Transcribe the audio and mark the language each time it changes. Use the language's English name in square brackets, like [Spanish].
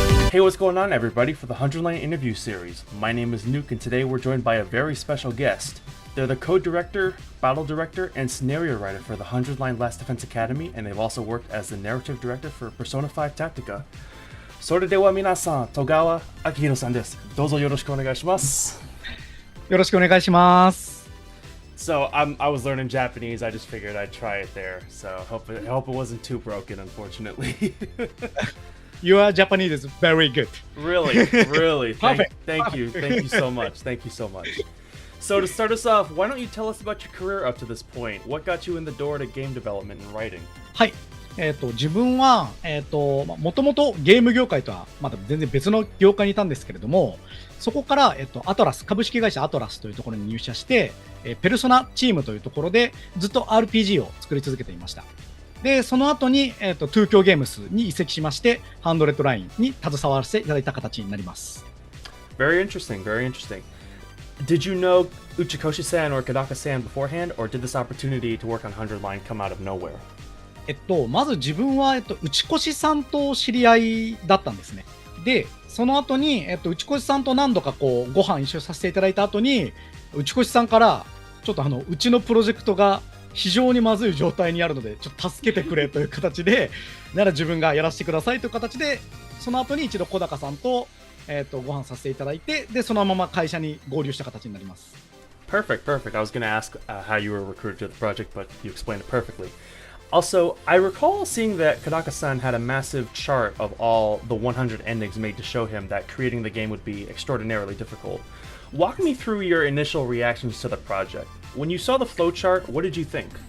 [English] Hey, what's going on, everybody, for the 100 Line interview series? My name is Nuke, and today we're joined by a very special guest. They're the code director, battle director, and scenario writer for the 100 Line Last Defense Academy, and they've also worked as the narrative director for Persona 5 Tactica. [Japanese] それでは皆さん、戸川明宏さんです。どうぞよろしくお願いします。よろしくお願いします。 [English] So I was learning Japanese. I just figured I'd try it there. So I hope it wasn't too broken, unfortunately. Your Japanese is very good. Really. Perfect. Thank you so much. So to start us off, why don't you tell us about your career up to this point? What got you in the door to game development and writing? [Japanese] はい。自分は、もともとゲーム業界とはまだ全然別の業界にいたんですけれども、そこから、アトラス、株式会社アトラスというところに入社して、ペルソナチームというところでずっと RPG を作り続けていました。で、その後に、東京ゲームスに移籍しまして、ハンドレッドラインに携わらせていただいた形になります。 [English] Very interesting. Did you know Uchikoshi-san or Kadaka-san beforehand, or did this opportunity to work on 100 Line come out of nowhere? [Japanese] まず自分は、内越さんと知り合いだったんですね。で、その後に、内越さんと何度かこうご飯一緒させていただいた後に、内越さんからちょっとうちのプロジェクトが非常にまずい状態にあるのでちょっと助けてくれという形で、なら自分がやらせてくださいという形で、その後に一度小高さんと、ご飯させていただいて、でそのまま会社に合流した形になります。 [English] Perfect. I was going to ask how you were recruited to the project, but you explained it perfectly. Also, I recall seeing that Kadaka-san had a massive chart of all the 100 endings made to show him that creating the game would be extraordinarily difficult. Walk me through your initial reactions to the project. When you saw the flowchart, what did you think?